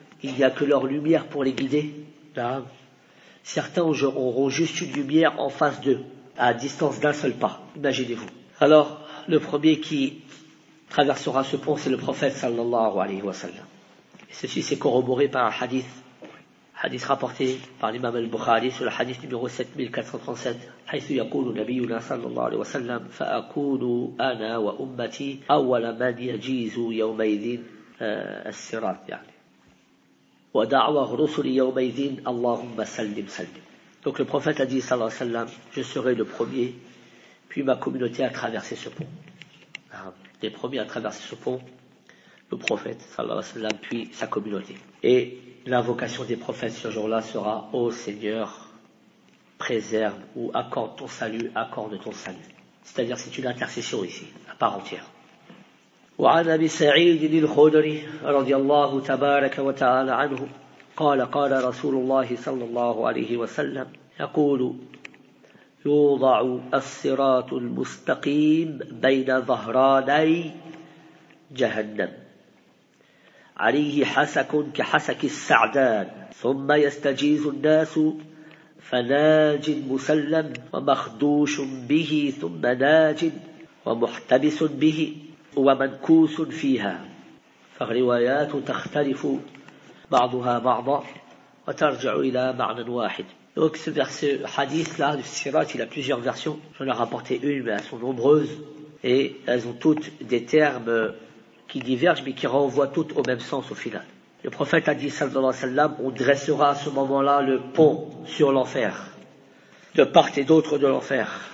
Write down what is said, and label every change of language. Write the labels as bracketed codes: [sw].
[fr] Il n'y a que leur lumière pour les guider. Certains auront juste une lumière en face d'eux, à distance d'un seul pas. Imaginez-vous. Alors, le premier qui traversera ce pont, c'est le prophète sallallahu alayhi wa sallam. Ceci s'est corroboré par un hadith. Hadith rapporté par l'imam al-Bukhari sur le hadith numéro 7437. [ar] حيث يقول نبينا صلى الله عليه وسلم فأكون أنا وأمتي أول من يجيز يومئذ الصراط يعني. ودعوة رسل يومئذ اللهم سلم سلم. [fr] Donc le prophète a dit [ar] صلى الله عليه وسلم, [fr] je serai le premier, puis ma communauté a traversé ce pont. Les premiers à traverser ce pont, le prophète [ar] صلى الله عليه وسلم, [fr] puis sa communauté. Et l'invocation des prophètes ce jour-là sera « Ô Seigneur, préserve ou accorde ton salut, accorde ton salut. » C'est-à-dire, c'est une intercession ici, à part entière. [ar] « Wa an Abi Sa'id ibn al-Khudri, radiyallahu tabaraka wa ta'ala anhu, qala qala Rasulullah sallallahu alayhi wa sallam, yaqulu, yudha'u as-siratu al-mustaqim bayna dhahranai jahannam. عليه حسك كحسك السعدان ثم يستجيز الناس فناج مسلم ومخدوش به ثم ناج ومحتبس به ومنكوس فيها فالروايات تختلف بعضها بعضا وترجع إلى معنى واحد. [fr] Donc ce hadith là du Sirat, il a plusieurs versions. J'en ai rapporté une, mais elles sont nombreuses et elles ont toutes des termes qui divergent, mais qui renvoient toutes au même sens au final. Le prophète a dit, sallallahu alayhi wa sallam, on dressera à ce moment-là le pont sur l'enfer, de part et d'autre de l'enfer.